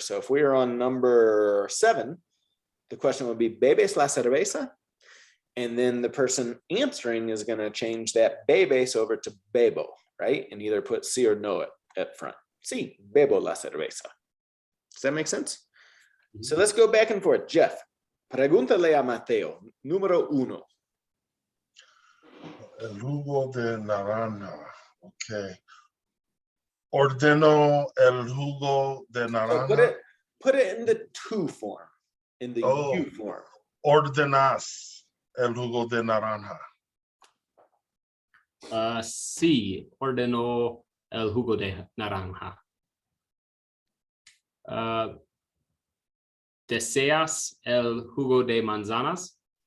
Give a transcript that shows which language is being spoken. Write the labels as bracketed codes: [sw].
[en] So if we are on number 7, the question would be [es] bebes la cerveza? [en] And then the person answering is going to change that bebes over to bebo, right? And either put sí or no at front. [es] Sí, bebo la cerveza. [en] Does that make sense? So let's go back and forth. [es] Jeff, pregúntale a Mateo, número 1. El jugo de naranja. Okay. Ordeno el jugo de [en] So [es] naranja. [en] put it in the to form, in the you form. [es] Ordenas el jugo de naranja. Sí, ordeno el jugo de naranja. ¿Deseas el jugo de manzanas?